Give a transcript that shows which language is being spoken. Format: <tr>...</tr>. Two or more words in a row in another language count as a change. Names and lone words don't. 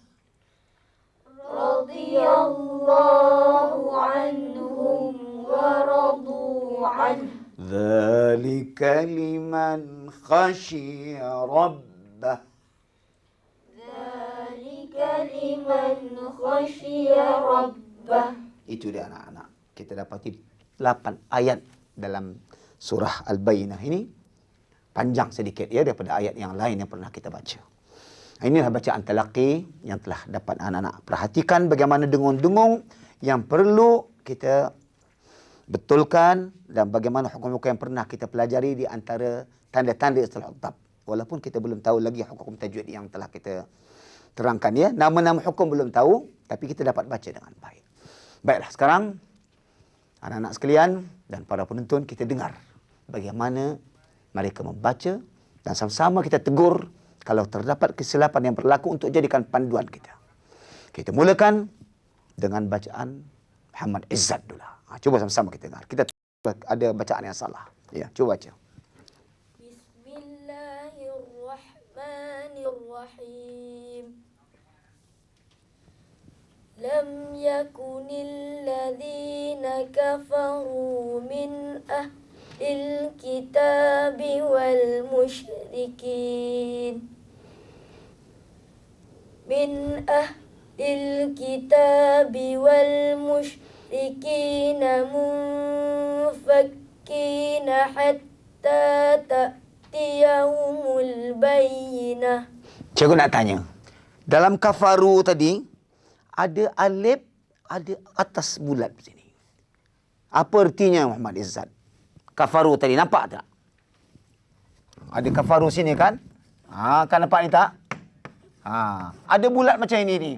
<ar>رضي الله عنهم ورضوا عنه ذلك لمن خشي ربه ذلك لمن خشي ربه.</ar> <ms>Itu dia anak-anak. Kita dapati 8 ayat dalam surah Al-Bayyinah ini. Panjang sedikit ya daripada ayat yang lain yang pernah kita baca. Inilah bacaan talaqi yang telah dapat anak-anak perhatikan bagaimana dengung-dengung yang perlu kita betulkan dan bagaimana hukum-hukum yang pernah kita pelajari di antara tanda-tanda istilah hutab. Walaupun kita belum tahu lagi hukum tajwid yang telah kita terangkan ya. Nama-nama hukum belum tahu tapi kita dapat baca dengan baik. Baiklah sekarang anak-anak sekalian dan para penonton kita dengar bagaimana mereka membaca dan sama-sama kita tegur kalau terdapat kesilapan yang berlaku untuk jadikan panduan kita. Kita mulakan dengan bacaan Muhammad Izzat dulu. Cuba sama-sama kita dengar. Kita ada bacaan yang salah. Ya, cuba baca.</ms> <ar>Bismillahirrahmanirrahim. لم يكن الذين كفروا من أهل الكتاب والمشركين من أهل الكتاب والمشركين منفكين حتى تأتيهم اليوم البينة.</ar> <ms>Cikgu nak tanya. Dalam kafaru tadi, ada alif, ada atas bulat di sini. Apa artinya Muhammad Izzat? Kafaru tadi, nampak tak? Ada kafaru sini kan? Kan nampak ni tak? Ada bulat macam ini ni.</ms>